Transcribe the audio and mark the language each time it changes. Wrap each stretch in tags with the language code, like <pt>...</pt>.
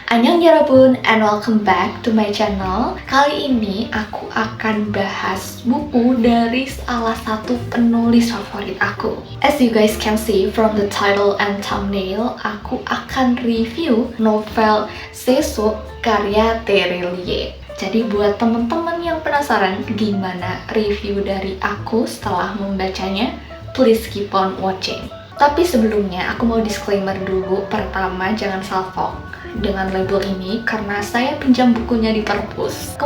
<ko>Annyeong 여러분</ko> <en>and welcome back to my channel.</en> <id>Kali ini aku akan bahas buku dari salah satu penulis favorit aku.</id> <en>As you guys can see from the title and thumbnail,</en> <id>aku akan review novel Seso karya Terelie. Jadi buat teman-teman yang penasaran gimana review dari aku setelah membacanya,</id> <en>please keep on watching.</en> <id>Tapi sebelumnya aku mau disclaimer dulu. Pertama, jangan salfok dengan label ini karena saya pinjam bukunya di perpus.</id>